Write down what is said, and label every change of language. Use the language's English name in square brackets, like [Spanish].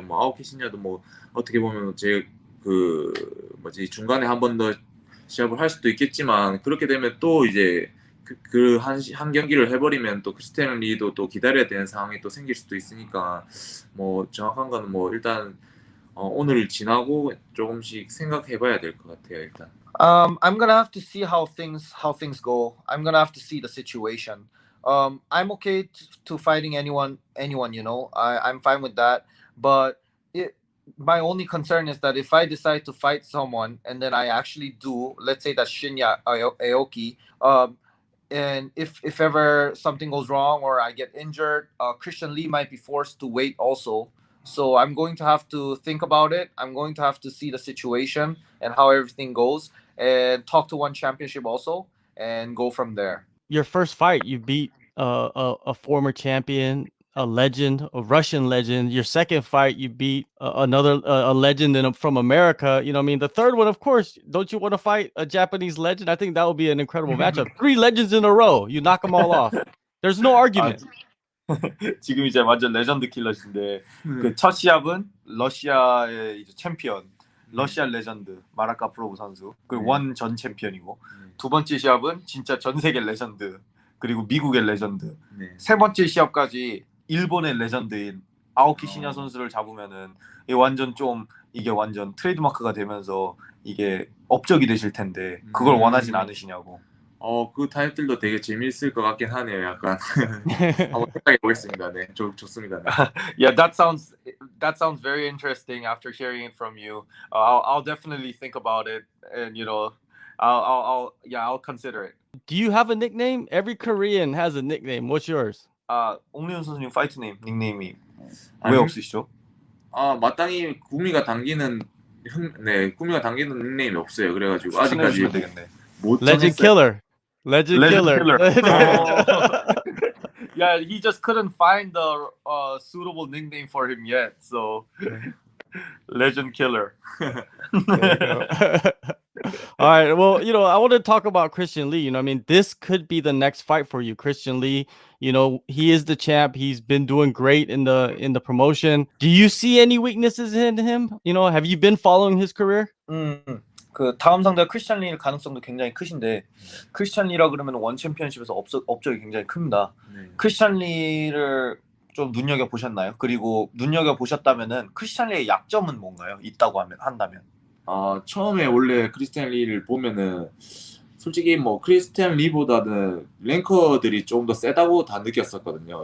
[Korean] 뭐 아오키 시냐도 뭐 어떻게 보면 제 그 뭐지 중간에 한 번 더 시합을 할 수도 있겠지만 그렇게 되면 또 이제 한 경기를 해버리면 또 크리스티안 리도 또 기다려야 되는 상황이 또 생길 수도 있으니까 뭐 정확한 거는 뭐 일단 오늘 지나고 조금씩 생각해봐야 될 것 같아요 일단. [English] I'm gonna have to see how things go. I'm gonna have to see the situation. I'm okay to fighting anyone. I'm fine with that. But my only concern is that if I decide to fight someone and then I actually do, let's say that's Shinya Aoki, and if ever something goes wrong or I get injured, Christian Lee might be forced to wait also. So I'm going to have to think about it. I'm going to have to see the situation and how everything goes and talk to One Championship also and go from there. Your first fight, you beat a former champion, a legend, a Russian legend. Your second fight, you beat another a legend from America. You know what I mean? The third one, of course, don't you want to fight a Japanese legend? I think that would be an incredible matchup. 3 legends in a row. You knock them all off. There's no argument. [Korean] 지금 이제 완전 레전드 킬러신데 그 첫 시합은 러시아의 이제 챔피언, 러시아 레전드 마랏 가프로브 선수, 그리고 원 전 챔피언이고 두 번째 시합은 진짜 전 세계 레전드, 그리고 미국의 레전드, 세 번째 시합까지 일본의 레전드인 아오키 시냐 선수를 잡으면은 이게 완전 트레이드마크가 되면서 이게 업적이 되실 텐데 그걸 원하진 않으시냐고. 그 타이틀도 되게 재미있을 것 같긴 하네요. 약간 한번 생각해 보겠습니다. 네, 좋습니다. 네. [English] Yeah, that sounds very interesting after hearing it from you. I'll definitely think about it, and I'll consider it. Do you have a nickname? Every Korean has a nickname. What's yours? [Korean] 옥리훈 선수님 파이트 네임 닉네임이 왜 아니, 없으시죠? 마땅히 구미가 당기는 구미가 당기는 닉네임이 없어요. 그래가지고 아직까지 추천해주시면 되겠네. 못 [English] Legend [Korean] 정했어요. [English] Killer. Legend Killer. Yeah, he just couldn't find the suitable nickname for him yet. So, Legend Killer. There you go. All right. Well, I want to talk about Christian Lee. I mean, this could be the next fight for you. Christian Lee, he is the champ. He's been doing great in the promotion. Do you see any weaknesses in him? Have you been following his career? [Korean] 그 다음 상대가 크리스찬 리일 가능성도 굉장히 크신데 크리스찬 리라 그러면 원 챔피언십에서 업적이 굉장히 큽니다. 네. 크리스찬 리를 좀 눈여겨 보셨나요? 그리고 눈여겨 보셨다면은 크리스찬 리의 약점은 뭔가요? 있다고 한다면? 처음에 원래 크리스티안 리를 보면은 솔직히 뭐 크리스티안 리보다는 랭커들이 조금 더 세다고 다 느꼈었거든요.